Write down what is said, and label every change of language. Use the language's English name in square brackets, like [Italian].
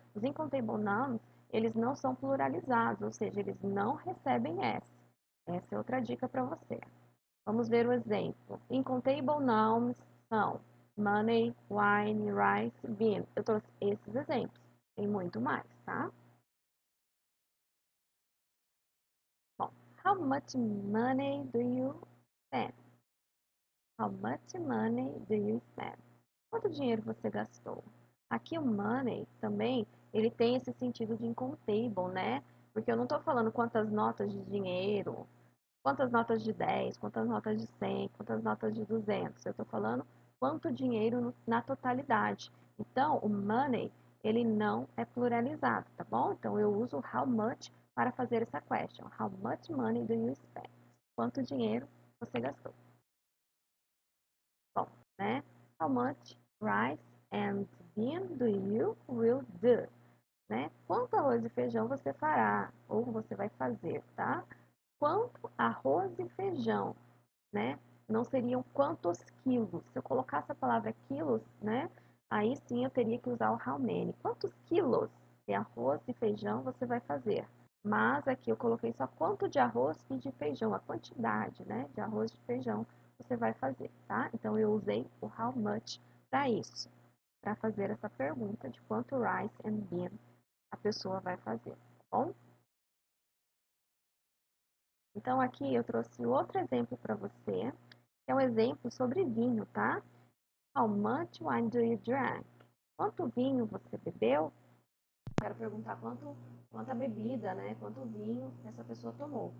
[Portuguese] Os incontable nouns, eles não são pluralizados, ou seja, eles não recebem S. Essa é outra dica para você. Vamos ver o exemplo. Incontable nouns são money, wine, rice, bean. Eu trouxe esses exemplos. Tem muito mais, tá? [English] Bom, how much money do you spend? How much money do you spend? [Portuguese] Quanto dinheiro você gastou? Aqui o money também, ele tem esse sentido de incontable, né? Porque eu não estou falando quantas notas de dinheiro, quantas notas de 10, quantas notas de 100, quantas notas de 200. Eu estou falando quanto dinheiro na totalidade. Então, o money, ele não é pluralizado, tá bom? Então, eu uso how much para fazer essa question. [English] How much money do you spend? [Portuguese] Quanto dinheiro você gastou? Bom, né? [English] How much rice and bean do you will do? [Portuguese] Né? Quanto arroz e feijão você fará ou você vai fazer, tá? Quanto arroz e feijão, né? Não seriam quantos quilos. Se eu colocasse a palavra quilos, né? Aí sim eu teria que usar o how many. Quantos quilos de arroz e feijão você vai fazer? Mas aqui eu coloquei só quanto de arroz e de feijão, a quantidade, né, de arroz e de feijão você vai fazer, tá? Então eu usei o how much para isso, para fazer essa pergunta de quanto [English] rice and bean [Portuguese] a pessoa vai fazer, tá bom? Então aqui eu trouxe outro exemplo para você, que é um exemplo sobre vinho, tá? [English] How much wine do you drink? [Portuguese] Quanto vinho você bebeu? Quero perguntar quanta bebida, né? Quanto vinho essa pessoa tomou.